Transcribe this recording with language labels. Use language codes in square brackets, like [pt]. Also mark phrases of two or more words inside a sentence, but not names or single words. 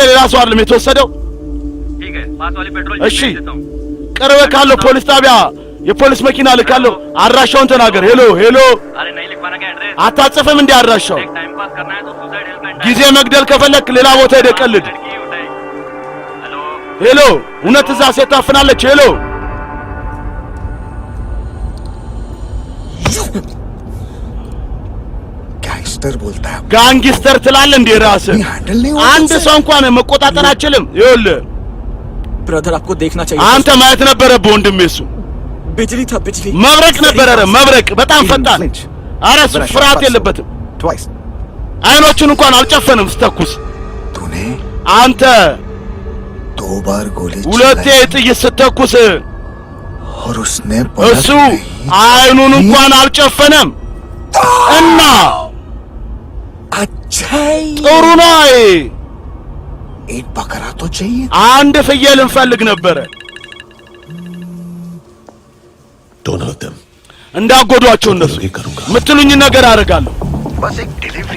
[am] ሌላ ሰው አይደለም የተወሰደው። እሺ ቅርብ ካለው ፖሊስ ጣቢያ የፖሊስ መኪና ልካለሁ። አድራሻውን ተናገር። ሄሎ ሄሎ፣ አታጽፍም እንዴ አድራሻው? ጊዜ መግደል ከፈለክ ሌላ ቦታ ሄደህ ቀልድ። ሄሎ፣ እውነት እዛ ሴት ታፍናለች? ሄሎ [hi] गैंगस्टर बोलता है [am] ጋንግስተር ትላለህ እንዴ ራስህ? አንድ ሰው እንኳን መቆጣጠር አችልም። ይኸውልህ [hi] ब्रदर आपको देखना चाहिए। [am] አንተ ማየት ነበረብህ ወንድሜ። እሱ [hi] बिजली था बिजली [am] መብረቅ ነበረ። ኧረ መብረቅ በጣም ፈጣን። ኧረ ፍርሃት የለበትም። [hi] ट्वाइस। [am] አይኖቹን እንኳን አልጨፈንም ስተኩስ። [hi] तूने [am] አንተ [hi] 2 बार गोली [am] ሁለቴ [hi] चलाई [am] ጥይት ስተኩስ [hi] और उसने [am] እሱ አይኑን እንኳን አልጨፈነም እና [hi] अच्छा [am] ጥሩ ነው። [hi] एक बकरा तो चाहिए। [am] አንድ ፍየል እንፈልግ ነበረ። [en] Don't hurt them. [am] እንዳጎዷቸው እነሱ ምትሉኝ ነገር አደርጋለሁ። [hi] बस एक डिलीवरी